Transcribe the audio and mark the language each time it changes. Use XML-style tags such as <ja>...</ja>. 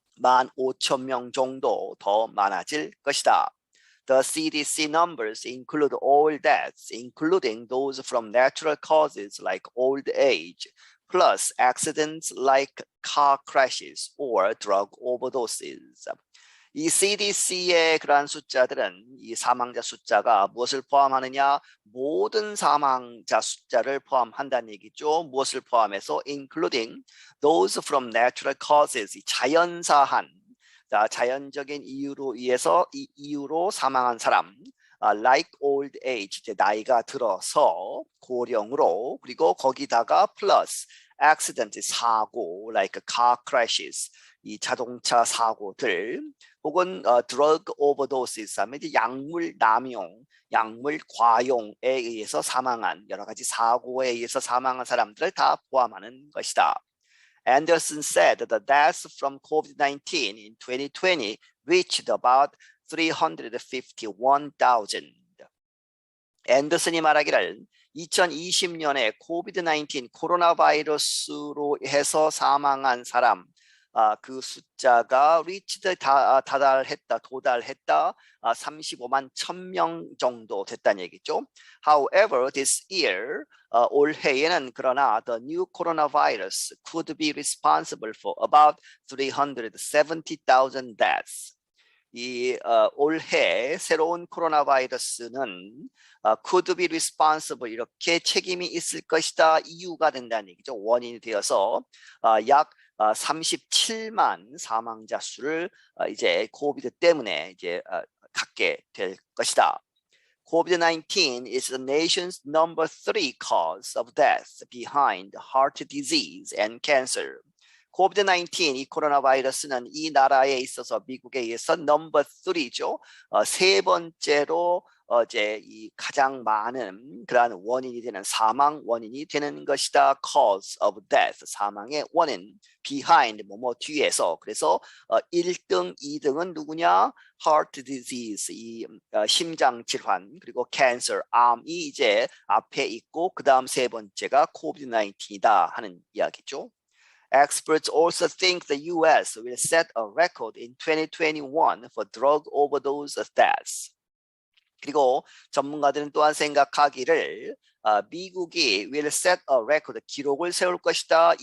<ko>15,000명 정도 더 많아질 것이다.</ko> <en>The CDC numbers include all deaths, including those from natural causes like old age, plus accidents like car crashes or drug overdoses.</en> <ko>이 CDC의 그러한 숫자들은 이 사망자 숫자가 무엇을 포함하느냐? 모든 사망자 숫자를 포함한다는 얘기죠. 무엇을 포함해서</ko> <en>including those from natural causes,</en> <ko>자연사한, 자연적인 이유로 사망한 사람,</ko> <en>like old age,</en> <ko>나이가 들어서 고령으로, 그리고 거기다가</ko> <en>plus accident,</en> <ko>사고,</ko> <en>like car crashes,</en> <ko>이 자동차 사고들, 혹은</ko> <en>drug overdoses</en> <ko>하면 이제 약물 남용, 약물 과용에 의해서 사망한 여러 가지 사고에 의해서 사망한 사람들을 다 포함하는 것이다.</ko> <en>Anderson said the deaths from COVID-19 in 2020 reached about 351,000.</en> <ko>앤더슨이 말하기를 2020년에 코비드-19 코로나 바이러스로 해서 사망한 사람, 그 숫자가 reached 도달했다 35만 1,000명 정도 됐다는 얘기죠.</ko> <en>However, this year,</en> <ko>올해에는 그러나</ko> <en>the new coronavirus could be responsible for about 370,000 deaths.</en> <ko>이 올해 새로운 코로나 바이러스는</ko> <en>could be responsible,</en> <ko>이렇게 책임이 있을 것이다, 이유가 된다는 얘기죠. 원인이 되어서 약 37만 사망자 수를 이제 코비드 때문에 이제 갖게 될 것이다.</ko> <en>COVID-19 is the nation's number 3 cause of death behind heart disease and cancer.</en> <ko>COVID-19, 이 코로나 바이러스는 이 나라에 있어서 미국에 의해서 넘버 3죠. 세 번째로 이제 이 가장 많은 그러한 원인이 되는 사망 원인이 되는 것이다.</ko> <en>cause of death,</en> <ko>사망의 원인. behind, 뭐뭐 뒤에서. 그래서 1등, 2등은 누구냐?</ko> <en>heart disease,</en> <ko>이 심장 질환, 그리고 cancer, 암이 이제 앞에 있고 그 다음 세 번째가 COVID-19이다 하는 이야기죠.</ko> <en>Experts also think the U.S. will set a record in 2021 for drug overdose deaths.</en> <ko>그리고 전문가들은 또한 생각하기를 미국이</ko> <en>will set a record,</en> <ko>기록을 세울 것이다.</ko>